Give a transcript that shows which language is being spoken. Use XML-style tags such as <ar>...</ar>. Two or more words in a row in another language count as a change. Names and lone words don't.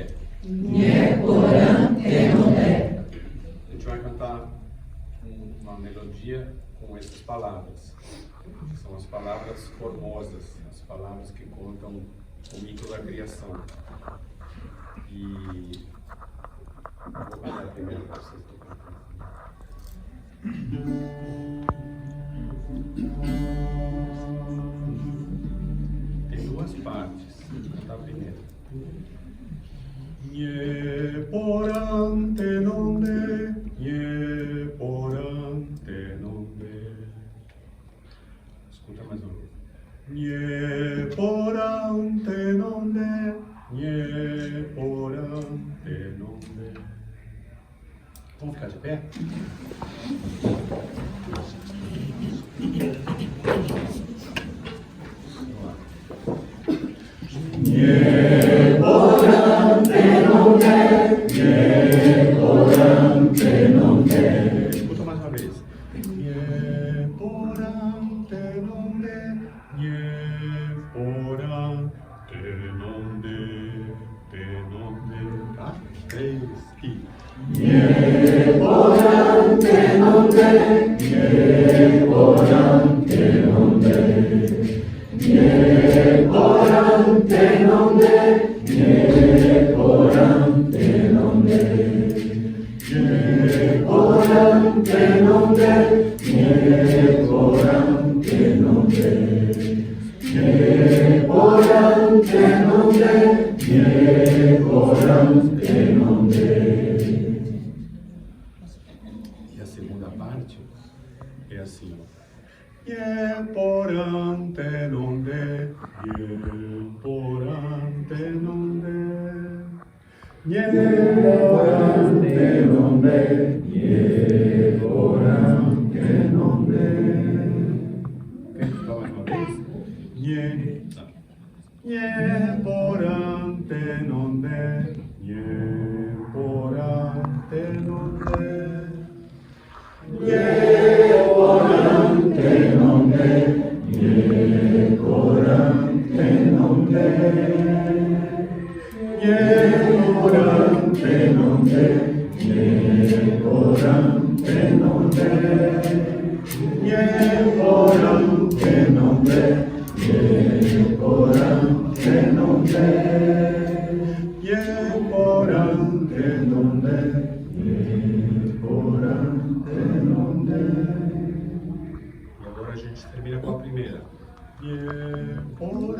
<gun>Nhé porã tenondé.</gun> <pt>A gente vai cantar uma melodia com essas palavras. São as palavras formosas, as palavras que contam o mito da criação. E eu vou cantar primeiro para vocês tocarem. Tem 2 partes. Vou cantar primeiro.</pt> <gun>Nhé porã tenondé, nhé porã tenondé.</gun> <pt>Escuta mais uma vez.</pt> <gun>Nhé porã tenondé, nhé porã tenondé.</gun> <pt>Vamos ficar de pé? Vamos lá.</pt> <gun>Nhé porã tenondé, nhé porã tenondé.</gun> <pt>Escuta mais uma vez.</pt> <gun>Nhé porã tenondé, nhé porã tenondé, tenondé.</gun> <pt>Tá? 3 e...</pt> <gun>Nhé porã tenondé, nhé porã tenondé. Nhé porã tenondé, nhé porã tenondé. Nhé porã tenondé, nhé porã tenondé. Nhé porã tenondé, nhé porã tenondé.</gun> <pt>E a segunda parte é assim, ó.</pt> <gun>Nhé porã tenondé, nhé porã tenondé. Nhé porã tenondé, nhé porã tenondé.</gun> <pt>Quer falar mais uma vez?</pt> <gun>Nhé, nhé porã tenondé, nhé porã tenondé. Nhé porã tenondé, nhé porã tenondé. Nhé porã tenondé, nhé porã tenondé. Nhé porã tenondé, nhé porã tenondé. Nhé porã tenondé, nhé porã tenondé.</gun> <pt>E agora a gente termina com a primeira.</pt>